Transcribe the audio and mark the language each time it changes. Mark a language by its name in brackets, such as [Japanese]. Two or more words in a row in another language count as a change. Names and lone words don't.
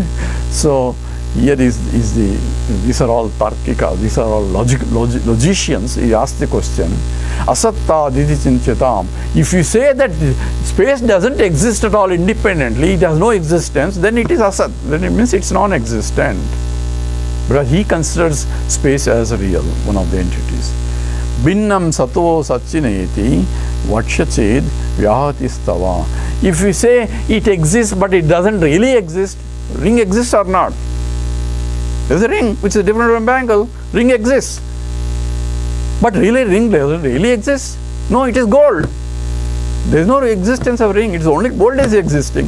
[English] So here these are all tarkika, these are all logicians. He asked the question, [Sanskrit] asatta didi chinchatam. [English] If you say that space doesn't exist at all independently, it has no existence, then it is asat. Then it means it's non-existent. Because he considers space as real, one of the entities. [Sanskrit] Bhinnam sato satchineti vachached vyahatistava. [English] If we say it exists but it doesn't really exist, ring exists or not? There's a ring which is different from bangle. Ring exists. But really ring doesn't really exist. No, it is gold. There is no existence of ring. It's only gold is existing.